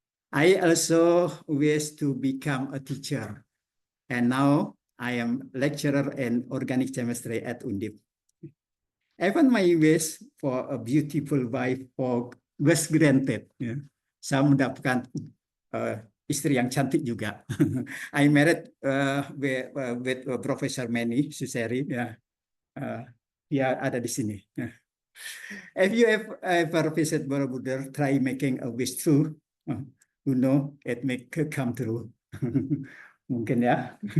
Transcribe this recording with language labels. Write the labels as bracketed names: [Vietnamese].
[English] I also wish to become a teacher, and now I am lecturer in organic chemistry at Undip. Even my wish for a beautiful wife was granted. [Indonesian] Ya. Saya mendapatkan istri yang cantik juga. [English] I married with Professor Manny Suseri. [Indonesian] Ya. Dia ada di sini. [English] If you ever visit Borobudur, try making a wish true. You know, it may come true. [Indonesian] Mungkin ya.